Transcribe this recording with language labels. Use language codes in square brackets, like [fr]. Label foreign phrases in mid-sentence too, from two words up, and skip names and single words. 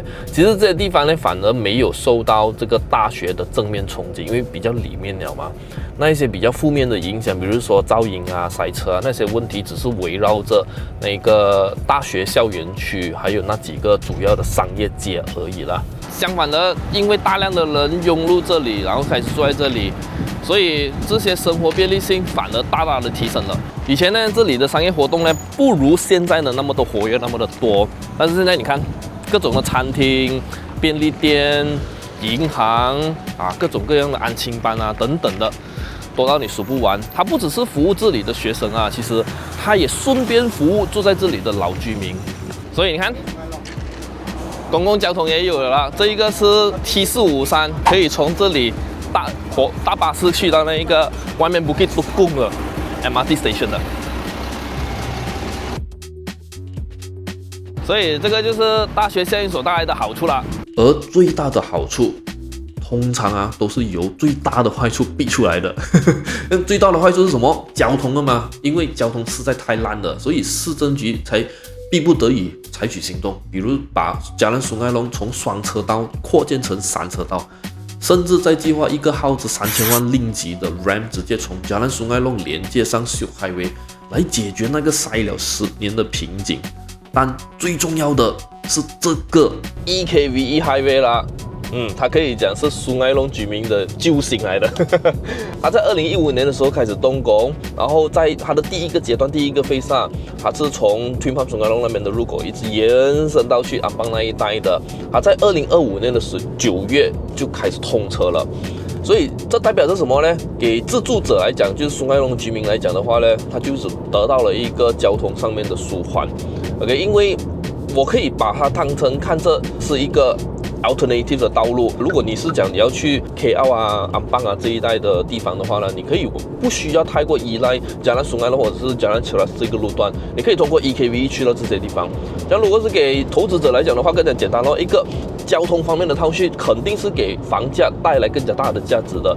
[zh] 其實這些地方呢，反而沒有受到這個大學的正面衝擊，因為比較裡面了嘛。那一些比較負面的影響，比如說噪音啊、塞車啊，那些問題只是圍繞着那個大學校園區，還有那幾個主要的商業街而已啦。相反的，因為大量的人湧入這裡，然後開始住在這裡，所以這些生活便利性反而大大的提升了。以前呢，這裡的商業活動呢，不如現在的那麼的活躍，那麼的多。但是現在你看，各種的餐廳、便利店、銀行啊，各種各樣的安親班啊等等的，多到你數不完。它不只是服務這裡的學生啊，其實它也順便服務住在這裡的老居民。所以你看，公共交通也有了啦。這一個是 T453，可以從這裡大巴士去到那一個外面 Bukit Tukung 的 [en] MRT station [zh] 的。所以這個就是大學效應所帶來的好處啦。而最大的好處，通常啊都是由最大的壞處逼出來的。最大的壞處是什麼？交通了嘛，因為交通實在太爛了，所以市政局才逼不得已採取行動，比如把加蘭蘇艾龍從雙車道擴建成3車道，甚至在計劃一個耗資3000萬令吉的 RAM 直接從加蘭蘇艾龍連接上秀 highway，來解決那個塞了10年的瓶頸。但最重要的是這個 EKVE Highway 啦，它可以講是蘇艾龍居民的救星來的。它在2015年的時候開始動工，然後在它的第一個階段、第一個phase上，它是從 Twin Palm 蘇艾龍那邊的入口一直延伸到去安邦那一帶的。它在2025年的9月就開始通車了。所以這代表着什麼呢？給自住者來講，就是蘇艾龍居民來講的話呢，它就是得到了一個交通上面的舒緩。OK， 因為我可以把它當成看這是一個 alternative 的道路。如果你是講你要去 KL 啊、安邦啊這一帶的地方的話呢，你可以不需要太過依賴加蘭蘇艾龍或者是加蘭切拉斯這個路段，你可以通過 EKVE 去到這些地方。像如果是給投資者來講的話，更加簡單咯，一個交通方面的套序肯定是給房價帶來更加大的價值的。